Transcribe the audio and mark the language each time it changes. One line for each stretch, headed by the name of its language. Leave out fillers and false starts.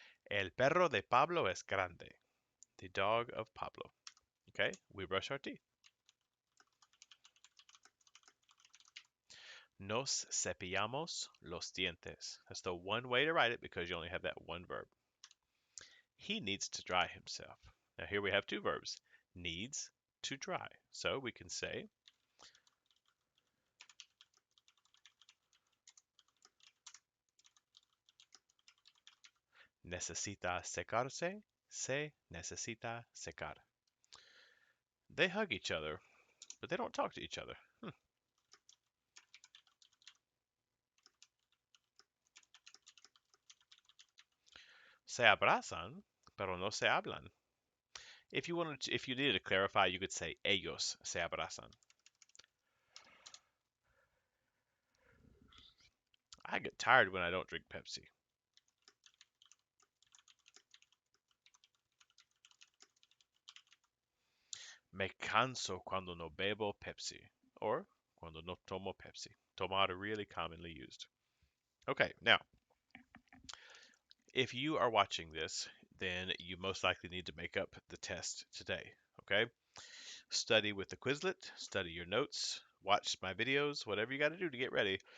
Spanish: El perro de Pablo es grande.
English: The dog of Pablo. Okay, we brush our teeth.
Spanish: Nos cepillamos los dientes.
English: That's the one way to write it because you only have that one verb. He needs to dry himself. Now here we have two verbs. Needs to dry. So we can say
Spanish: necesita secarse, se necesita secar.
English: They hug each other, but they don't talk to each other.
Spanish: Se abrazan, pero no se hablan.
English: If you needed to clarify, you could say
Spanish: ellos se abrazan.
English: I get tired when I don't drink Pepsi.
Spanish: Me canso cuando no bebo Pepsi. Or cuando no tomo Pepsi.
English: Tomar are really commonly used. Okay, now, if you are watching this, then you most likely need to make up the test today. Okay? Study with the Quizlet, study your notes, watch my videos, whatever you got to do to get ready.